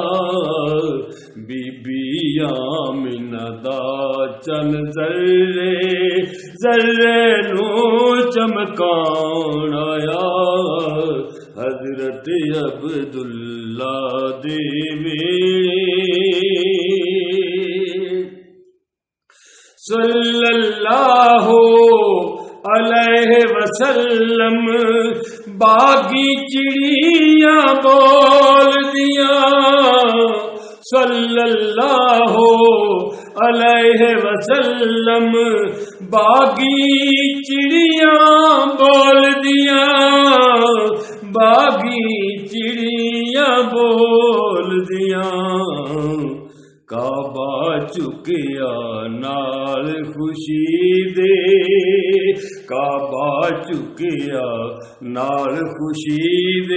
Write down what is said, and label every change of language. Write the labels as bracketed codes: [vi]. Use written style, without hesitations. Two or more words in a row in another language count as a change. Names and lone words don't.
[pa] بی بی آمنہ دا چن ذرے ذرے نوں چمکاؤن آیا. حضرت عبداللہ دے ویہڑے, [ar] صلى الله عليه وسلم. [pa] باغی چڑیاں بول دیا, [ar] صلى الله عليه وسلم. [pa] باغی چڑیاں بول دیا، باغی چڑیاں بول دیا. کعبہ چکیا نال خوشی دے، کعبہ چکیا نال خوشی دے.